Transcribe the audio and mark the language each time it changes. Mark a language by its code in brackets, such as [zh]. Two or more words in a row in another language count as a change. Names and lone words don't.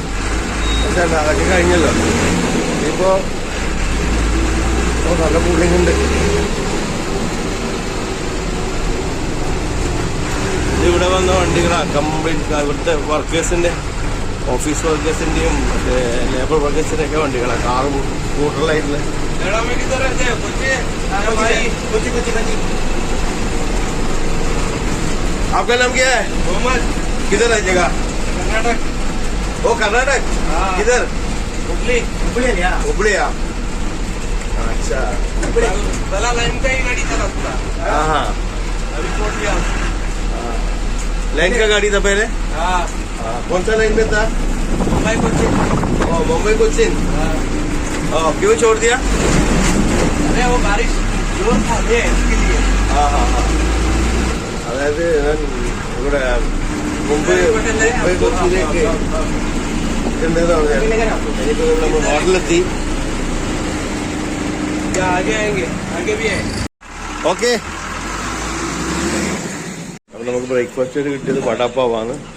[ml] പക്ഷെ അതൊക്കെ കഴിഞ്ഞല്ലോ. ഇപ്പോ നല്ല കൂളിംഗ് ഉണ്ട്. ഇവിടെ വന്ന വണ്ടികളാ കംപ്ലീറ്റ് ഇവിടുത്തെ വർക്കേഴ്സിന്റെ, [en] office workers [ml] മറ്റേ [en] labour workers [ml] ഒക്കെ വണ്ടികളാണ്. കാറും സ്കൂട്ടറിലായിട്ടുള്ള. [hi] आपका नाम क्या है? मोहम्मद. किधर है जगह? कर्नाटक. ओ कर्नाटक. किधर? हुबली. हुबली. अच्छा. पहला लाइन का ही गाड़ी था पूरा. हाँ. अभी छोड़ दिया. लाइन का गाड़ी था पहले? हाँ. कौन सा लाइन में था? मुंबई कोचिन. ओ मुंबई कोचिन. क्यों छोड़ दिया? अरे वो बारिश जोर था इसके लिए. हाँ. [ml] അതായത് ഇവിടെ മുംബൈ കൊച്ചിയിലേക്ക് നമ്മൾ ഹോട്ടലിലെത്തി. ഓക്കെ. അപ്പൊ നമുക്ക് ബ്രേക്ക്ഫാസ്റ്റ് കിട്ടിയത് വടാപ്പാവാണ്.